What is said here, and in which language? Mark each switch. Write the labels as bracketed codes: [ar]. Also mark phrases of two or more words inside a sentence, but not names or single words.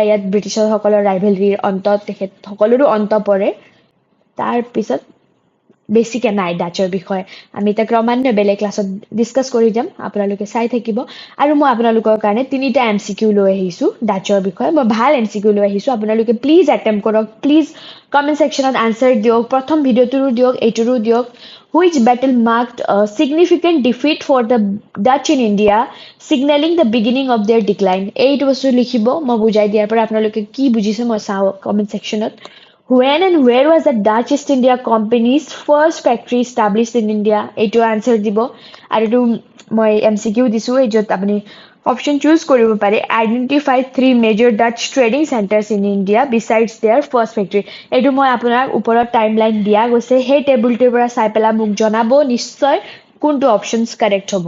[as] ইয়াত ব্ৰিটিছৰসকলৰ ৰাইভেলৰীৰ অন্তত তেখেতসকলৰো অন্ত পৰে তাৰপিছত বেছিকৈ নাই ডাচৰ বিষয়ে আমি এতিয়া ক্ৰমান্বয়ে বেলেগ ক্লাছত ডিছকাছ কৰি যাম আপোনালোকে চাই থাকিব আৰু মই আপোনালোকৰ কাৰণে তিনিটা MCQ লৈ আহিছোঁ ডাচৰ বিষয়ে মই ভাল MCQ লৈ আহিছোঁ আপোনালোকে প্লিজ এটেম্প কৰক প্লিজ [en] comment section [as] আনচাৰ দিয়ক প্ৰথম ভিডিঅ'টোৰো দিয়ক এইটোৰো দিয়ক [en] which battle marked a significant defeat for the Dutch in India, signaling the beginning of their decline. [as] এইটো বস্তু লিখিব মই বুজাই দিয়াৰ পৰা আপোনালোকে কি বুজিছে মই চাওঁ [en] comment section When and where was the Dutch East India Company's first factory established in India? [as] এইটো আনচাৰ দিব আৰু এইটো মই MCQ দিছোঁ এই য'ত আপুনি অপশ্যন চুজ কৰিব পাৰে [en] Identify 3 major Dutch trading centres in India besides their first factory [as] এইটো মই আপোনাৰ ওপৰত [en] time line [as] দিয়া গৈছে সেই টেবুলটোৰ পৰা চাই পেলাই মোক জনাব নিশ্চয় কোনটো [en] options correct [as] হ'ব